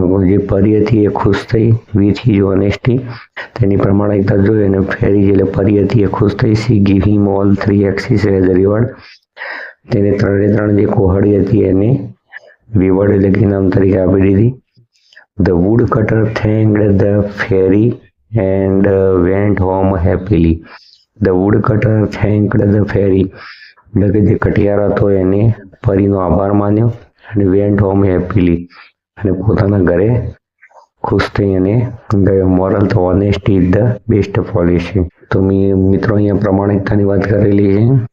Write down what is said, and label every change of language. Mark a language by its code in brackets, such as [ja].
[gu] જે પરી હતી એ ખુશ થઈ [en] with his honesty, [gu] તેની પ્રમાણિકતા જોઈ અને ફેરી એટલે પરી હતી એ ખુશ થઈ. [en] She give him all 3 axes as a reward. [gu] તેને 3 જે કોહડી હતી એને રિવોર્ડ એટલે કે ઇનામ તરીકે આપી દીધી. [en] The woodcutter thanked the fairy and went home happily. The woodcutter thanked the fairy. [gu] એટલે કે જે કટિયાર હતો એને પરીનો આભાર માન્યો અને [en] went home happily [gu] અને પોતાના ઘરે ખુશ થઈ અને ગયો. મોરલ તો [en] Honesty is the best policy. [gu] તો મિત્રો અહીંયા પ્રમાણિકતાની વાત કરેલી છે.